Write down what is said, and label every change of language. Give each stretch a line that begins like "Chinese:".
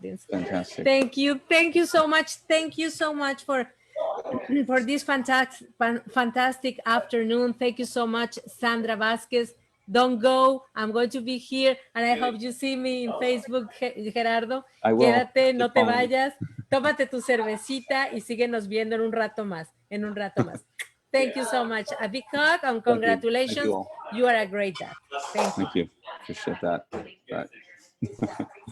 English: Fantastic. Thank you so much. Thank you so much for this fantastic afternoon. Thank you so much, Sandra Vasquez. Don't go. I'm going to be here, and I hope you see me in Facebook, Gerardo. I will.
Spanish: Quédate, no te vayas. Tómate tu cervecita y síguenos viendo en un rato más.
English: Thank you so much. A big hug and congratulations. Thank you. You are a great dad. Thank you. Thank you. Appreciate that. Bye.